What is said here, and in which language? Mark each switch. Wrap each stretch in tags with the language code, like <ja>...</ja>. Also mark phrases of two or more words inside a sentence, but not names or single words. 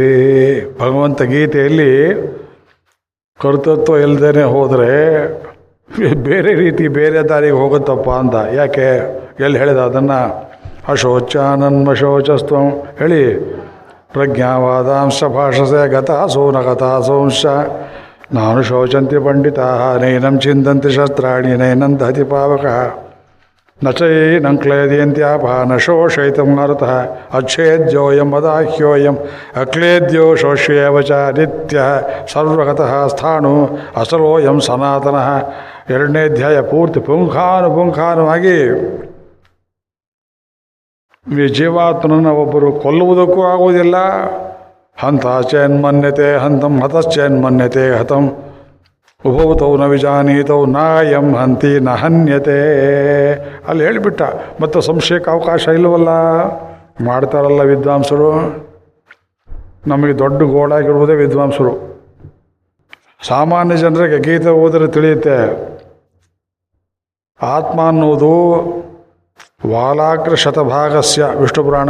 <kn>ಭಗವಂತ ಗೀತೆಯಲ್ಲಿ ಕರ್ತೃತ್ವ ಇಲ್ಲದೇ ಹೋದರೆ ಬೇರೆ ರೀತಿ ಬೇರೆ ದಾರಿಗೆ ಹೋಗುತ್ತಪ್ಪ ಅಂದ. ಯಾಕೆ? ಎಲ್ಲಿ ಹೇಳಿದ ಅದನ್ನು? ಅಶೋಚಾನನ್ಮಶೋಚಸ್ತ್ವಂ ಹೇಳಿ.</kn> <sa>ಪ್ರಜ್ಞಾವಾದಾಂಶ ಭಾಷಸೆ ಗತಾಸೋ ನ ಗತಾಸೋಂಶ ನಾನು ಶೋಚಂತಿ ಪಂಡಿತಾ ನೈನಂ ಚಿಂದಂತಿ ಶಸ್ತ್ರಾಣಿ ನೈನಂ ದಹತಿ ಪಾವಕ ನ ಚೈನಂ ಕ್ಲೇದಯಂತ್ಯಾಪ ನ ಶೋಷಯಿತಂ ಮಾರುತಃ ಅಚ್ಛೇದ್ಯೋಯಂ ವದಾಹ್ಯೋಯಂ ಅಕ್ಲೇದ್ಯೋ ಶೋಷ್ಯೇವ ಚ ನಿತ್ಯಃ ಸರ್ವಗತಃ ಸ್ಥಾಣು ಅಸಲೋಯಂ ಸನಾತನಃ.</sa> <kn>2ನೇ ಅಧ್ಯಾಯ ಪೂರ್ತಿ ಪುಂಖಾನುಪುಂಖಾನುವಾಗಿ ಈ ಜೀವಾತ್ಮನನ್ನು ಒಬ್ಬರು ಕೊಲ್ಲುವುದಕ್ಕೂ ಆಗುವುದಿಲ್ಲ.</kn> <sa>ಹಂತಾಚೇನ್ಮನ್ಯತೆ ಹಂತಂ ಹತಶ್ಚೇನ್ಮನ್ಯತೆ ಹತಂ ಉಭೌತೌ ನ ವಿಜಾನೀತೌ ನಾಯಂ ಹಂತಿ ನ ಹನ್ಯತೆ.</sa> <kn>ಅಲ್ಲಿ ಹೇಳಿಬಿಟ್ಟ. ಮತ್ತು ಸಂಶಯಕ್ಕೆ ಅವಕಾಶ ಇಲ್ಲವಲ್ಲ. ಮಾಡ್ತಾರಲ್ಲ ವಿದ್ವಾಂಸರು. ನಮಗೆ ದೊಡ್ಡ ಗೋಳಾಗಿರುವುದೇ ವಿದ್ವಾಂಸರು. ಸಾಮಾನ್ಯ ಜನರಿಗೆ ಗೀತೆ ಓದಿದ್ರೆ ತಿಳಿಯುತ್ತೆ. ಆತ್ಮ ಅನ್ನುವುದು</kn> <sa>ವಾಲಾಗ್ರ ಶತಭಾಗಸ್ಯ</sa> <kn>ವಿಷ್ಣು ಪುರಾಣ.</kn>